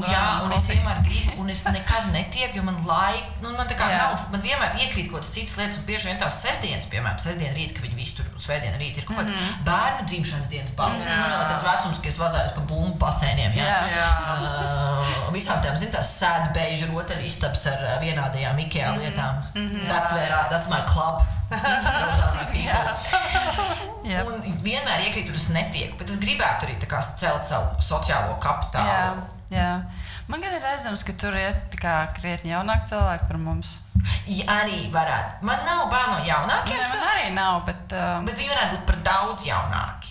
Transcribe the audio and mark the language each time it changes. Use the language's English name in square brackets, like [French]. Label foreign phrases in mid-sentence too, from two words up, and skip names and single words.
[Latvian] Jā, un es vienmēr gribu, un es nekad netieku, jo man man tā kā nav, man vienmēr iekrīt kaut kādas citas lietas, un bieži vien tās sestdienas, piemēram, sestdien rīt, ka viņi visi tur svētdien rīt ir kaut kāds bērnu dzimšanas dienas balvas. Tas vecums, ka es vazājos pa bumbu basēniem, visām tām, tās sēdbeļu rotaļistabas ar vienādajām IKEA lietām. [English] That's my club. Those are my people. [Latvian] Un vienmēr iekrītu, un es netieku, bet es gribētu arī tā kā celt savu sociālo kapitālu. Jā. Man gan ir aizdoms, ka tur iet krietni jaunāki cilvēki par mums. Arī varētu. Man nav bail no jaunākiem cilvēkiem. Man arī nav, bet viņi varētu būt par daudz jaunāki.